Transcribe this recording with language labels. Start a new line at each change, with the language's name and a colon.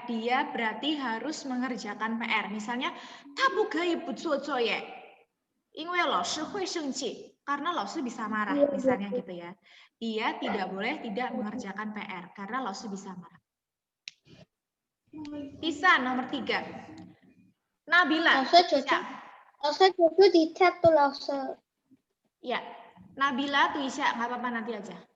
Indonesian: Dia berarti harus mengerjakan PR.
Chinese: Misalnya, 他不可以不做作业，因为老师会生气.
Indonesian: Karena 老师 bisa marah, misalnya gitu ya. Dia tidak boleh tidak mengerjakan PR karena 老师 bisa marah. Bisa nomor 3. Nabila. 老师Jojo di chat tuh 老师。 Ya, Nabila tuh Isya, nggak apa-apa nanti aja.